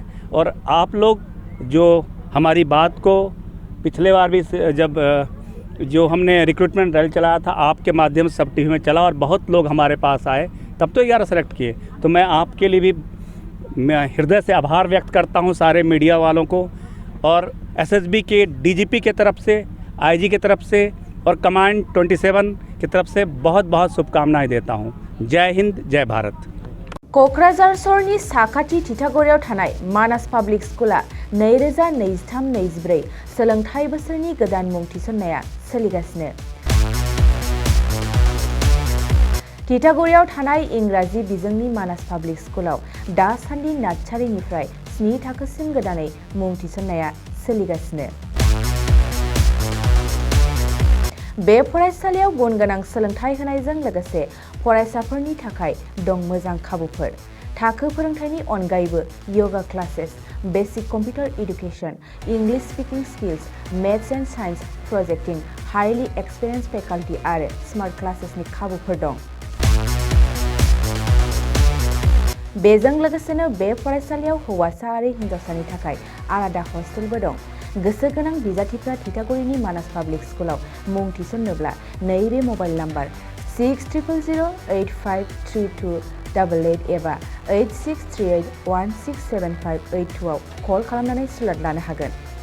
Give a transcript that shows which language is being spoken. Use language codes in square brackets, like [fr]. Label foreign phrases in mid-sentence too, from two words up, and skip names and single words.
[hi] और आप लोग जो हमारी बात को पिछले बार भी जब जो हमने [en] recruitment rally [hi] चलाया था, आपके माध्यम से सब TV में चला और बहुत लोग हमारे पास आए, तब तो 11 सेलेक्ट किए। तो मैं आपके लिए भी मैं हृदय से आभार व्यक्त करता हूं सारे मीडिया वालों को, और SSB के DGP की तरफ से, IG की तरफ से और कमांड 27 की तरफ से बहुत बहुत शुभकामनाएं देता हूं। जय हिंद, जय भारत। [brx] क'क्राझार सहरनि साखाथि तितागुरियाव थानाय मानास पाब्लिक स्कुला 2023-24 सोलोंथाइ बोसोरनि गोदान मुं थिसननाया सोलिगासिनो। तितागुरियाव थानाय इंराजि बिजोंनि मानास पाब्लिक स्कुलाव दासान्दि नार्सारिनिफ्राय 7 थाखोसिम गोदानै मुं थिसननाया सोलिगासिनो। बे फरायसालियाव गुन गोनां सोलोंथाइ होनायजों लोगोसे फरायसाफोरनि थाखाय दं मोजां खाबुफोर। थाखो फोरोंथायनि अनगायैबो [en] yoga classes, basic computer education, English speaking skills, maths and science projecting, highly experience faculty [brx] आरो [en] smart classes [brx] खाबुफोर दं। बेजों लोगोसेनो बे फरायसालियाव हौवासा आरो हिन्जावसानि थाखाय आलादा हस्टेलबो दं। गोसो गोनां बिजाथिफ्रा थिथागुरिनि मानास पाब्लिक स्कुलाव मुं थिसन्नोब्ला नैबे मबाइल नाम्बार 6000853288 एबा 8638167582 आव कल खालामनानै स्लट लानो हागोन।